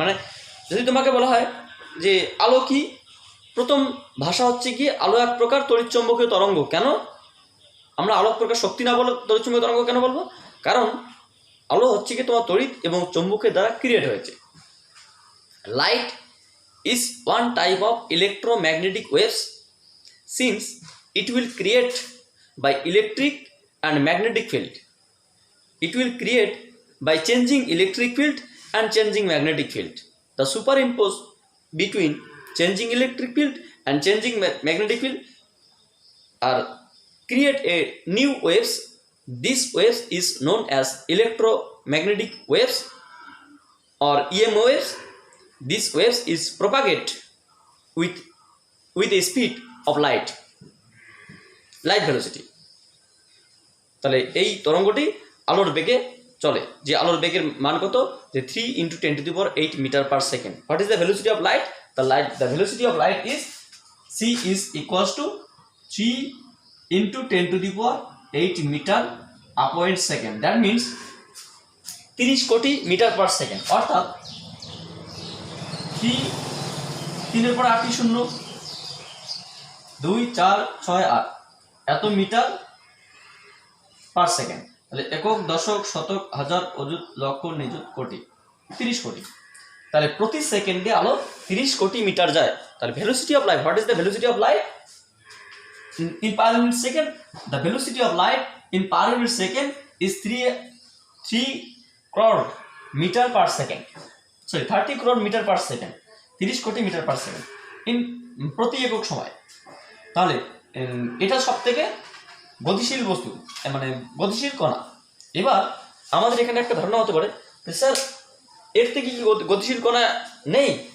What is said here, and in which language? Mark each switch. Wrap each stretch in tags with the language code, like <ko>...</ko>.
<bn>মানে যদি তোমাকে বলা হয় যে আলো কি, প্রথম ভাষা হচ্ছে কি আলো এক প্রকার তড়িৎচুম্বকীয় তরঙ্গ। কেন আমরা আলো এক প্রকার শক্তি না বলে তড়িৎচুম্বকীয় তরঙ্গ কেন বলবো? কারণ আলো হচ্ছে কি তোমার তড়িৎ এবং চুম্বকের দ্বারা ক্রিয়েট হয়েছে।</bn> <en>Light is one type of electromagnetic waves since it will create by electric and magnetic field. It will create by changing electric field and changing magnetic field. The superimpose between changing electric field and changing magnetic field are create a new waves. This waves is known as electromagnetic waves or EM waves. This waves is propagate with a speed of light velocity.</en> <bn>তাহলে এই তরঙ্গটি আলোর বেগে চলে, যে আলোর বেগের মান কত, যে 3 × 10⁸ metre per second.</bn> <en>What is the velocity of light? The velocity of light is c is equals to 3 × 10⁸ metre upon second. That means</en> <bn>30 কোটি মিটার পার সেকেন্ড, অর্থাৎ 3 পরে 8 0, 2 4 6 8 এত মিটার পার সেকেন্ড। তাহলে একক, দশক, শতক, হাজার, অযুত, লক্ষ, নিযুত, কোটি, 30 কোটি। তাহলে প্রতি সেকেন্ডে আলো 30 কোটি মিটার যায়।</bn> <en>তাহলে velocity of light, what is the velocity of light in per unit second? The velocity of light in per unit second is 3 crore meter per second. Sorry, 30 crore meter per second, 30 কোটি metre per second in</en> <bn>প্রতি একক সময়। তাহলে এটা সব থেকে গতিশীল বস্তু, মানে গতিশীল কণা। এবার আমাদের এখানে একটা ধারণা হতে পারে যে স্যার এর থেকে কি গতিশীল কণা নেই?</bn>